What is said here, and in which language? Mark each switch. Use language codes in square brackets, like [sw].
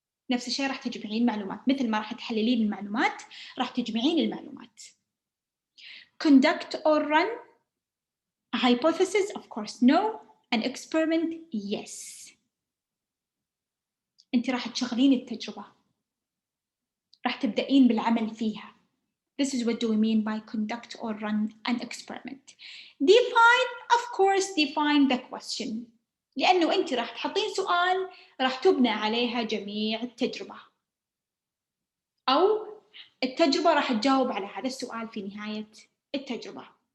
[ar] نفس الشيء راح تجمعين معلومات، مثل ما راح تحللين المعلومات راح تجمعين المعلومات. [en] Conduct or run a hypothesis? Of course, no. An experiment? Yes. [ar] أنت راح تشغلين التجربة، راح تبدأين بالعمل فيها. [en] This is what do we mean by conduct or run an experiment. Define, of course, define the question. [ar] لأنه أنت راح تحطين سؤال راح تبنى عليها جميع التجربة، أو التجربة راح تجاوب على هذا السؤال في نهاية التجربة.